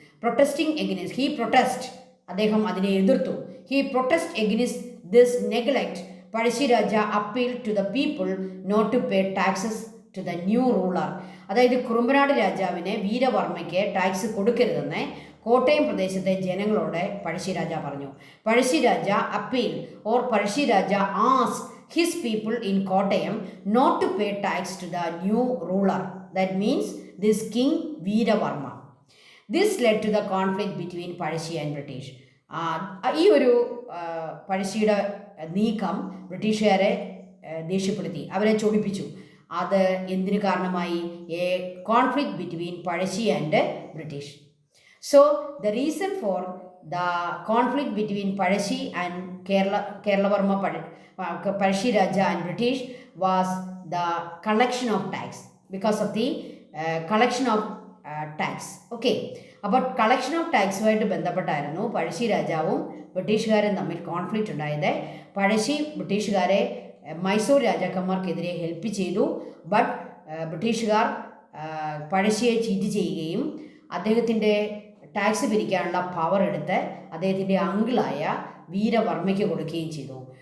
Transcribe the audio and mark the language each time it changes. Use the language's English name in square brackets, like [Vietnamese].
[English] protesting against, he protest, [Malayalam] അദ്ദേഹം അതിനെ എതിർത്തു. [English] He protest against this neglect. Pazhassi Raja appeal to the people not to pay taxes to the new ruler. [Malayalam] അതായത് കുറുമ്പനാട് രാജാവിന് വീരവർമ്മയ്ക്ക് tax കൊടുക്കരുതെന്ന് Kottayam പ്രദേശത്തെ ജനങ്ങളോട് പഴശ്ശി രാജ പറഞ്ഞു. [English] Pazhassi Raja appeal or Pazhassi Raja ask his people in Kottayam not to pay tax to the new ruler. That means this king Veeravarma. This led to the conflict between Pazhassi and British. [Malayalam] ഈ ഒരു പഴശ്ശിയുടെ നീക്കം ബ്രിട്ടീഷുകാരെ ദേഷ്യപ്പെടുത്തി, അവരെ ചൊടിപ്പിച്ചു. അത് എന്തിനു കാരണമായി? [English] A conflict between Pazhassi and British. So the reason for the conflict between Pazhassi and Keralavarma Pazhshi Raja and British was the collection of tax, because of the collection of tax. [Malayalam] Okay, അപ്പോൾ collection of ടാക്സുമായിട്ട് ബന്ധപ്പെട്ടായിരുന്നു പഴശ്ശി രാജാവും ബ്രിട്ടീഷുകാരും തമ്മിൽ conflict ഉണ്ടായത്. പഴശ്ശി ബ്രിട്ടീഷുകാരെ Mysore രാജാക്കന്മാർക്കെതിരെ help ചെയ്തു. But ബ്രിട്ടീഷുകാർ പഴശ്ശിയെ cheat ചെയ്യുകയും അദ്ദേഹത്തിൻ്റെ ടാക്സ് പിരിക്കാനുള്ള പവർ എടുത്ത് അദ്ദേഹത്തിൻ്റെ അങ്കിളായ വീരവർമ്മയ്ക്ക് കൊടുക്കുകയും ചെയ്തു.